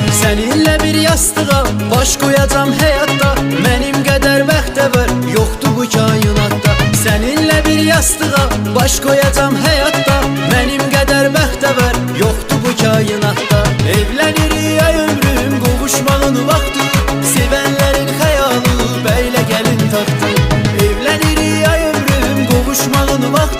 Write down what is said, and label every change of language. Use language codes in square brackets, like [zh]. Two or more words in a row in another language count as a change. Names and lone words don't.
[tr] Seninle bir yastığa baş koyacağım hayatta. Benim kadar bəxtəvər yoktu bu kainatda. Seninle bir yastığa baş koyacağım hayatta. Benim kadar bəxtəvər yoktu bu kainatda. [az] Evlenirik ay ömrüm, qovuşmağın vaxtı. Sevenlerin xəyalı bəylə gəlin taxtı. Evlenirik ay ömrüm, qovuşmağın vaxtı.